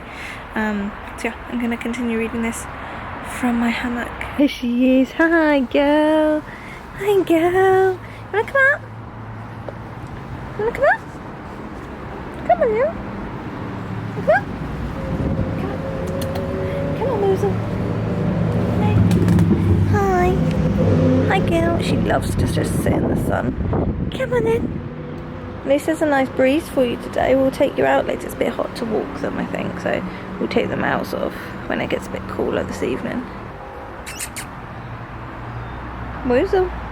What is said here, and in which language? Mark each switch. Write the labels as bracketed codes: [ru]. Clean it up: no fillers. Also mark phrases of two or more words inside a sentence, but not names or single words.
[en] So yeah, I'm going to continue reading this from my hammock. Here she is. Hi girl. Hi girl. You wanna come out? You wanna come out? Come on now. Come on. Come on, Moozle. Hi. Hi girl. She loves to just sit in the sun. Come on in. At least there's a nice breeze for you today. We'll take you out later. It's a bit hot to walk them, I think, so we'll take them out sort of when it gets a bit cooler this evening. Woozle.